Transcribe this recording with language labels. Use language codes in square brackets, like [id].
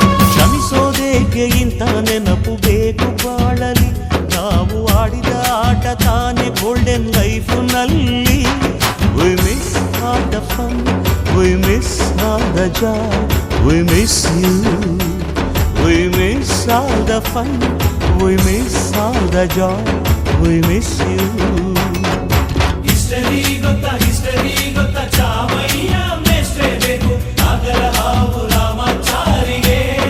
[kn] ಕ್ಷಮಿಸೋದೇಕೆ ಇಂಥ ನೆನಪು ಬೇಕು ಬಾಳಲಿ, ನಾವು ಆಡಿದ ಆಟ ತಾನೇ golden ಲೈಫ್ನಲ್ಲಿ. [en] We miss all the fun, we miss all the joy, we miss you. We miss all the fun, we miss all the joy, we miss you. [kn] History ಗೊತ್ತಾ ಚಾಮಯ್ಯ ಮೇಷ್ಟ್ರೇ ಬೇಕು ನಾಗರ ಹಾವು ರಾಮಾಚಾರಿಗೆ.